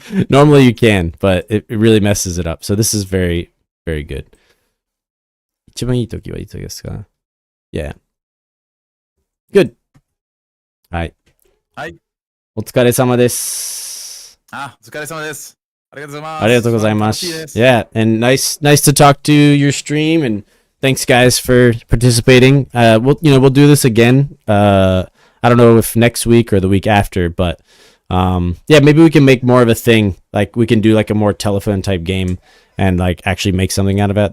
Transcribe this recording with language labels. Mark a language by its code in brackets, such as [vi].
[en] Normally you can, but it really messes it up. So this is very, very good. [ja] 一番いい時はいつですか? [en] Yeah. Good. はい。 [ja] はい。お疲れ様です。お疲れ様です。ありがとうございます。ありがとうございます。 [en] Yeah, and nice to talk to your stream, and thanks guys for participating. We'll do this again. I don't know if next week or the week after, but yeah, maybe we can make more of a thing. Like we can do like a more telephone type game and like actually make something out of it.